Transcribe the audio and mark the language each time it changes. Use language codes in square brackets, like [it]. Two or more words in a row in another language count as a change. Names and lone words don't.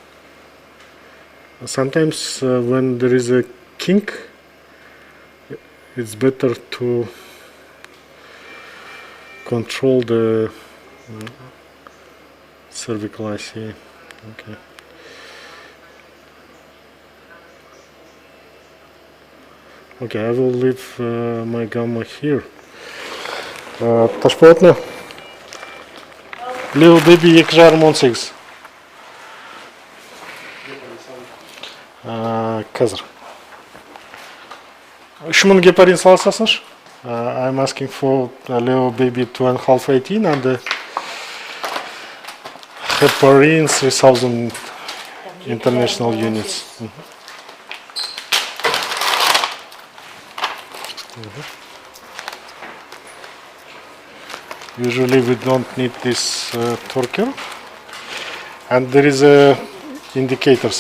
[en] Sometimes when there is a kink, it's better to control the cervical IC. Okay. Okay, I will leave my gamma here. Ташпортны. Little baby 2.18. [kk] Қазір. 3000 гепарин саласасыңыз? [en] I'm asking for a little baby 2.5 18 and the heparin 3000 international units. Usually we don't need this torquer, and there is a indicators.